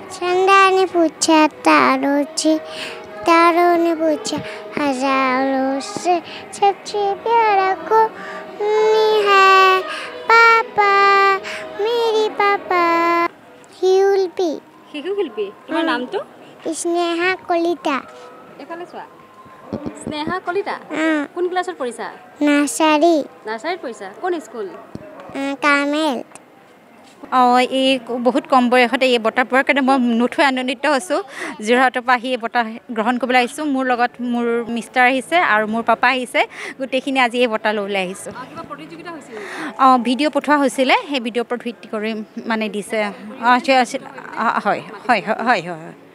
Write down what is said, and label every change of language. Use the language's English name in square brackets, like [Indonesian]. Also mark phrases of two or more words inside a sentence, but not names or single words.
[Hindi] चंदा ने पूछा तारों ने पूछा हजारों से सबसे प्यारा कौन है पापा मेरी पापा শিল্পী [Assamese] তোমাৰ নামটো স্নেহা কলিতা এফালে চোৱা স্নেহা কলিতা কোন ক্লাছত পঢ়িছা নাৰ্চাৰীত পঢ়িছা কোন স্কুল কামেল এই বহুত কম বয়সতে এই বঁটা পোৱাৰ কাৰণে মই নথৈ আনন্দিত হৈছোঁ যোৰহাটৰ পৰা আহি এই বঁটা গ্ৰহণ কৰিবলৈ আহিছোঁ মোৰ লগত মোৰ মিষ্টাৰ আহিছে আৰু মোৰ পাপা আহিছে গোটেইখিনি আজি এই বঁটা ল'বলৈ আহিছোঁ ভিডিঅ' পঠোৱা হৈছিলে সেই ভিডিঅ'ৰ ওপৰত ভিত্তি কৰি মানে দিছে হয় হয় হয় হয়